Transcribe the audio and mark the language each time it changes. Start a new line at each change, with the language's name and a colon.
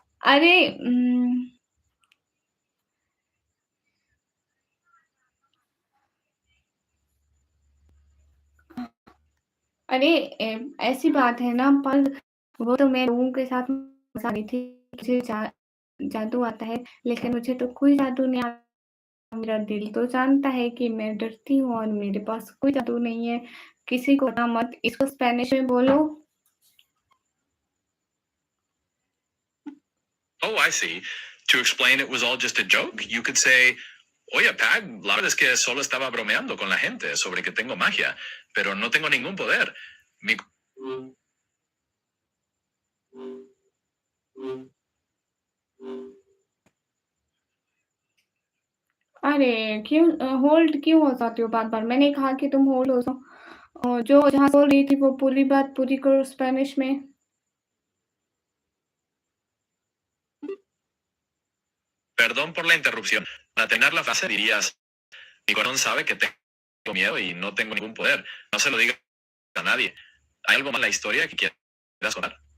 Hindi: अरे अरे ऐसी बात है ना, पर वो तो मैं लोगों के साथ मज़ा रही थी। मुझे जादू आता है, लेकिन मुझे तो कोई जादू नहीं आता। मेरा दिल तो जानता है कि मैं डरती हूँ और मेरे पास कोई जादू नहीं है। किसी को ना मत, इसको स्पेनिश में बोलो।
English: Oh, I see. To explain it was all just a joke, you could say,
Spanish: Oye, Pag, la verdad es que solo estaba bromeando con la gente sobre que tengo magia, pero no tengo ningún poder. Mi
Hindi: अरे क्यों hold क्यों हो जाती हो बार-बार? मैंने कहा कि तुम होल्ड हो जाओ। जो जहाँ बोल रही थी वो पूरी बात पूरी करो स्पेनिश में।
Spanish: Perdón por la interrupción. Para terminar la frase dirías, mi corazón sabe que tengo miedo y no tengo ningún poder. No se lo diga a nadie. ¿Hay algo más en la historia que quieras contar?